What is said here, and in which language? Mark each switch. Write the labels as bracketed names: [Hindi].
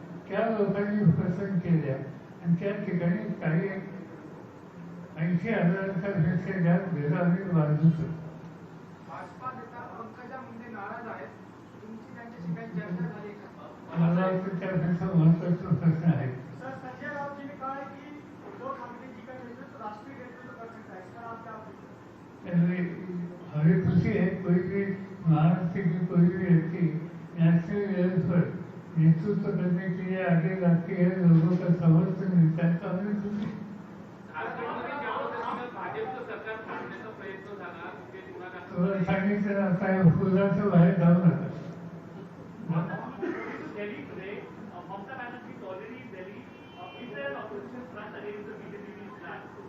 [Marathi] त्या लोकांनी पसंत केल्या आणि त्या ठिकाणी काही 80,000च्या पेक्षा जास्त घरं आम्ही बांधू शकतो. भाजपा नेता पंकजा मुंडे नाराज आहेत. तुमची त्यांच्याशी काही चर्चा झाली का? मला वाटतं त्यापेक्षा महत्त्वाचा प्रश्न आहे. [Hindi] सर, संजय राउत जी ने कहा है कि उद्धव ठाकरे जी का नेतृत्व राष्ट्रीय नेतृत्व कर सकता है. इसका आप क्या हमें खुशी है कोई भी महाराष्ट्र की कोई भी व्यक्ति नेशनल लेवल पर नेतृत्व करने के लिए आगे आती है, लोगों का समर्थन मिलता है तो हमें खुशी है. [Marathi] तुम्हाला सांगितलं आता हे फुलाचं बाहेर जाऊ नका. [English] Delhi today, Mamata Banerjee is already in Delhi. Is there an opposition front against the BJP plan?